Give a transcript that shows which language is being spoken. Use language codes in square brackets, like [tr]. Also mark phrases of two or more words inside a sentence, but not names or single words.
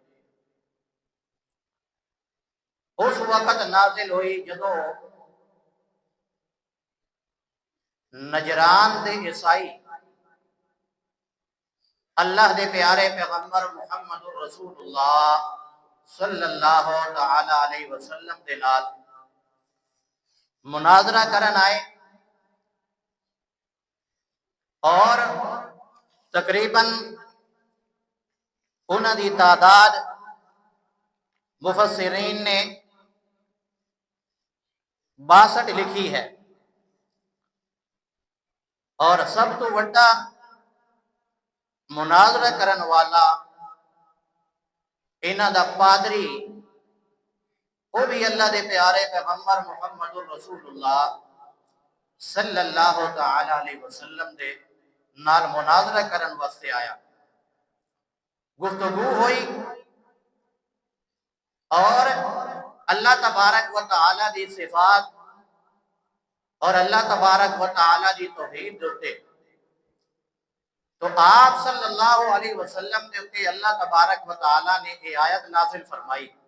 [pa] اس وقت نازل ہوئی جدو نجران دے عیسائی اللہ دے پیارے پیغمبر محمد رسول اللہ صلی اللہ تعالی علیہ وسلم دے نال مناظرہ کرن آئے، اور تقریباً انہاں دی تعداد مفسرین نے 62 لکھی ہے، اور سب تو وڈا مناظرہ کرن والا انہاں دا پادری وہ بھی اللہ دے پیارے پیغمبر محمد رسول اللہ صلی اللہ تعالی علیہ وسلم دے نال مناظرہ کرن واسطے آیا۔ گفتگو ہوئی اور اللہ تبارک و تعالی دی صفات اور اللہ تبارک و تعالی دی توحید دوتے تو آپ صلی اللہ علیہ وسلم نے کہ اللہ تبارک و تعالی نے یہ آیت نازل فرمائی،